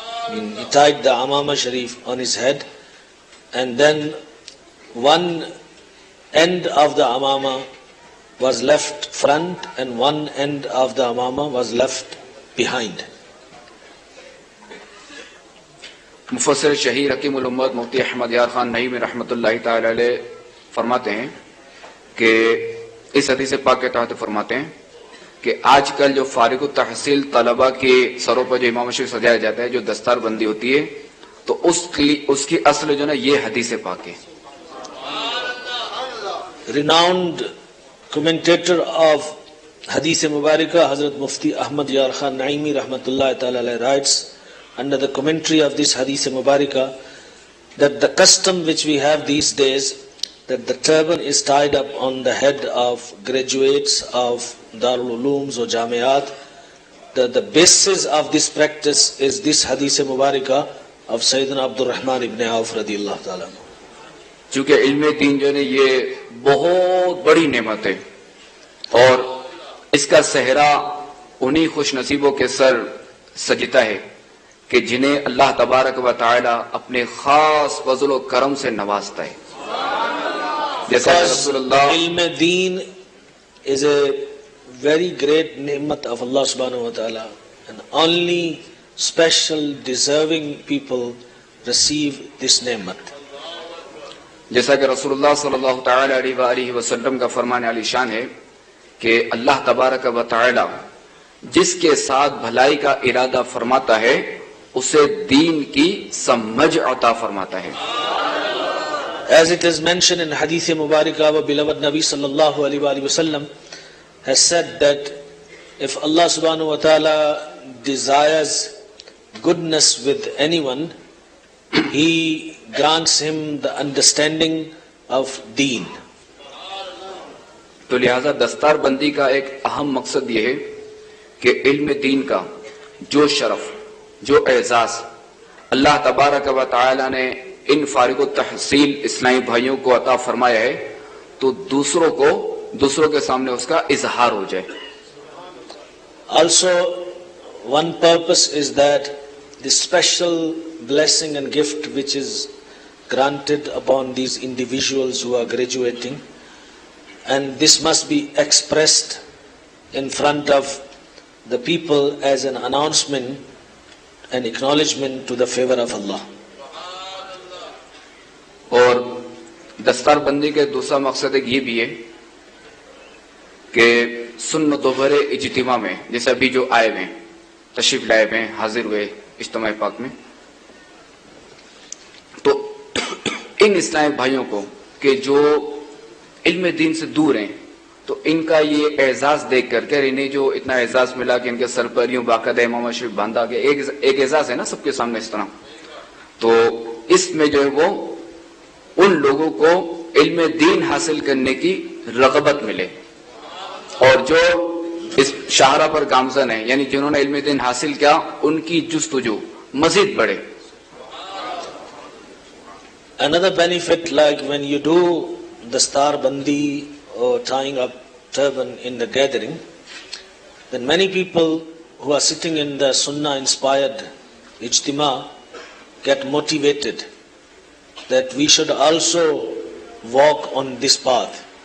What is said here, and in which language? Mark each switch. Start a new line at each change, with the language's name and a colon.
English: He tied the amama sharif on his head, and then one end of the amama was left front and one end of the amama was left behind.
Urdu: مفسر شہیر حکیم الامت مفتی احمد یار خان نعیمی رحمۃ اللہ تعالی علیہ فرماتے ہیں کہ اس حدیث پاک کے تحت فرماتے ہیں کہ آج کل جو فارغ التحصیل طلبہ کے سروں پر جو امام شریف سجایا جاتا ہے، جو دستار بندی ہوتی ہے، تو اس کی اصل جو نا یہ حدیث پاک ہے.
English: Renowned commentator of Hadith Mubarakah, Hazrat Mufti Ahmad Yar Khan Naimi Rahmatullah Ta'ala writes under the commentary of this Hadith Mubarakah that the custom which we have these days, that the turban is tied up on the head of graduates of Darul Ulooms or Jamiat, the basis of this practice is this Hadith Mubarakah of Sayyidina Abdul Rahman ibn Auf radiyallahu ta'ala.
Urdu: چونکہ علم دین جو ہے یہ بہت بڑی نعمت ہے اور اس کا صحرا انہی خوش نصیبوں کے سر سجتا ہے کہ جنہیں اللہ تبارک و تعالی اپنے خاص فضل و کرم سے نوازتا ہے. جیسا رسول اللہ
English: علم دین is a very great نعمت of Allah subhanahu wa ta'ala, and only special deserving people receive this نعمت.
Urdu: جیسا کہ رسول اللہ صلی اللہ تعالی علیہ وآلہ وسلم کا فرمان علی شان ہے کہ اللہ تبارک و تعالی جس کے ساتھ بھلائی کا ارادہ فرماتا ہے اسے دین کی سمجھ عطا فرماتا ہے.
English: As it is mentioned in Hadith Mubarakah, our beloved Nabi sallallahu alaihi wasallam has said that if Allah subhanahu wa ta'ala desires goodness with anyone, He grants him the understanding of deen.
Urdu: تو لہذا دستار بندی کا ایک اہم مقصد یہ ہے کہ علم دین کا جو شرف، جو اعزاز اللہ تبارک و تعالی نے ان فارغ التحصیل اسلامی بھائیوں کو عطا فرمایا ہے تو دوسروں کے سامنے اس کا اظہار ہو جائے.
English: Also, one purpose is that the special blessing and gift which is granted upon these individuals who are graduating, and this must be expressed in front of the people as an announcement and acknowledgement to the favor of Allah.
Urdu: اور دستار بندی کے دوسرا مقصد ایک یہ بھی ہے کہ سنت و بھرے اجتماع میں جیسے ابھی جو آئے ہوئے تشریف لائے ہوئے حاضر ہوئے اجتماع پاک میں، تو ان اسلامی بھائیوں کو کہ جو علم دین سے دور ہیں تو ان کا یہ اعزاز دیکھ کر کے انہیں جو اتنا اعزاز ملا کہ ان کے سر پر یوں باقاعدہ امام شریف باندھا گیا، ایک اعزاز ہے نا سب کے سامنے اس طرح، تو اس میں جو ہے وہ ان لوگوں کو علم دین حاصل کرنے کی رغبت ملے اور جو اس شاہراہ پر گامزن ہیں یعنی جنہوں نے علم دین حاصل کیا ان کی جستجو مزید بڑھے.
English: Another benefit, like when you do the star bandi or tying up turban in the gathering, then many people who are sitting in the sunnah inspired ijtima get motivated that we should also walk on this path.